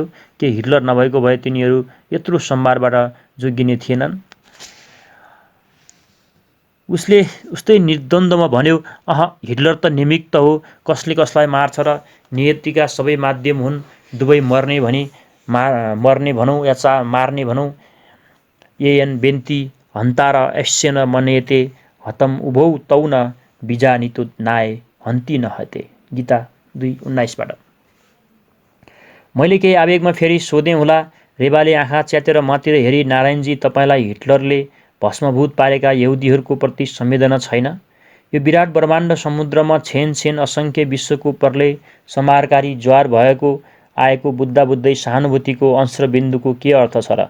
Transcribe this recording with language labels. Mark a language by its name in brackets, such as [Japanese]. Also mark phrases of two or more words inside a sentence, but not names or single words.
[Nepali] के हिटलर नभएको भए तिनीहरू यत्रो संहारबाट जोगिने थिएनन्? उसले उस्तै निर्द्वन्द्वमा भन्यो, हिटलर त निमित्त हो। कसले कसलाई मार्छ र? नियतिका सबै माध्यम हुन्। दुवै मर्ने भनौँ या मार्ने भनौँ। [Sanskrit] येन बेन्ती हन्ता र एस्यन मनेते हतम उभौ तौ न बिजानितो नाय हन्ती नहते। [Nepali] गीता 2:19बाट। मैले केही आवेगमा फेरि सोधेँ होला। रेवाले आँखा च्यातेर मतिर हेरी, नारायणजी, तपाईँलाई हिटलरले भस्मभूत पारेका यहुदीहरूको प्रति संवेदना छैन? यो विराट ब्रह्माण्ड समुद्रमा छेन असङ्ख्य विश्वको प्रलय संहारकारी ज्वार भएको आएको बुझ्दै सहानुभूतिको अंशबिन्दुको के अर्थ छ र?